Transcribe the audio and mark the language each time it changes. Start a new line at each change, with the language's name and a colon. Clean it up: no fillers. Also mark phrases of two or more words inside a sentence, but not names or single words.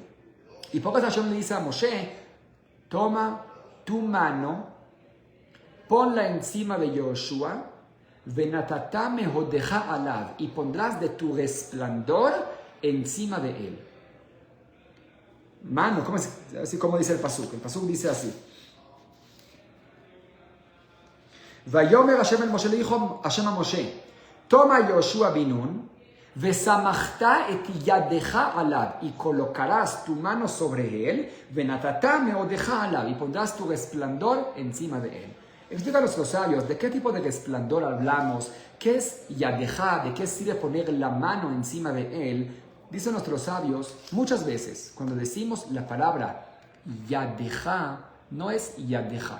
Spanish: Y por eso Hashem le dice a Moshe, toma tu mano, ponla encima de Yoshua,
Hebrew: ונתתה מהודך עליו,
Spanish: y pondrás de tu resplandor encima de él. Mano, así como dice el pasuk. El pasuk dice así.
Hebrew: ויאמר השם אל משה,
Spanish: le dijo Hashem a Moshe, toma Yoshua binun,
Hebrew: וסמכת את ידך עליו,
Spanish: y colocarás tu mano sobre él,
Hebrew: ונתתה מהודך עליו,
Spanish: y pondrás tu resplandor encima de él. Explica a nuestros sabios de qué tipo de resplandor hablamos, qué es Yadejá, de qué sirve poner la mano encima de él. Dicen nuestros sabios, muchas veces cuando decimos la palabra Yadejá, no es Yadejá.